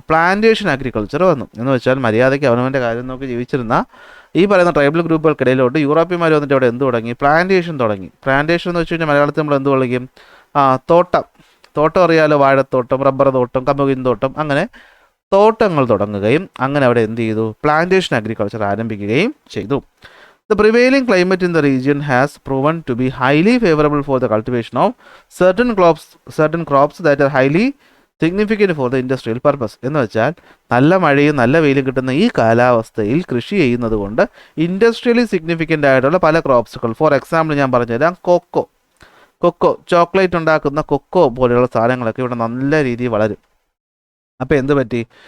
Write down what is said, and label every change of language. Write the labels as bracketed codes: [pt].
[ml] Plantation agriculture വന്നു. എന്ന് വെച്ചാൽ മര്യാദയ്ക്ക് അവനവൻ്റെ കാര്യം നോക്കി ജീവിച്ചിരുന്ന ഈ പറയുന്ന ട്രൈബൽ ഗ്രൂപ്പുകൾക്കിടയിലോട്ട് യൂറോപ്യന്മാർ വന്നിട്ട് അവിടെ എന്ത് തുടങ്ങി? പ്ലാന്റേഷൻ തുടങ്ങി. പ്ലാന്റേഷൻ എന്ന് വെച്ച് കഴിഞ്ഞാൽ മലയാളത്തിൽ നമ്മൾ എന്ത് വിളിക്കും? തോട്ടം അറിയാലോ, വാഴത്തോട്ടം, റബ്ബർ തോട്ടം, കമുകിൻ തോട്ടം, അങ്ങനെ തോട്ടങ്ങൾ തുടങ്ങുകയും അങ്ങനെ അവിടെ എന്ത് ചെയ്തു? പ്ലാന്റേഷൻ അഗ്രികൾച്ചർ ആരംഭിക്കുകയും ചെയ്തു. [en] The prevailing climate in the region has proven to be highly favorable for the cultivation of certain crops that are highly significant for the industrial purpose. [ml] എന്ന് വെച്ചാൽ നല്ല മഴയും നല്ല വെയിലും കിട്ടുന്ന ഈ കാലാവസ്ഥയിൽ കൃഷി ചെയ്യുന്നത് കൊണ്ട് ഇൻഡസ്ട്രിയലി സിഗ്നിഫിക്കൻ്റ് ആയിട്ടുള്ള പല ക്രോപ്സുകൾ, [en] for example [ml] ഞാൻ പറഞ്ഞുതരാം, കൊക്കോ, ചോക്ലേറ്റ് ഉണ്ടാക്കുന്ന കൊക്കോ പോലെയുള്ള സാധനങ്ങളൊക്കെ ഇവിടെ നല്ല രീതിയിൽ വളരും. അപ്പോൾ എന്ത് പറ്റി?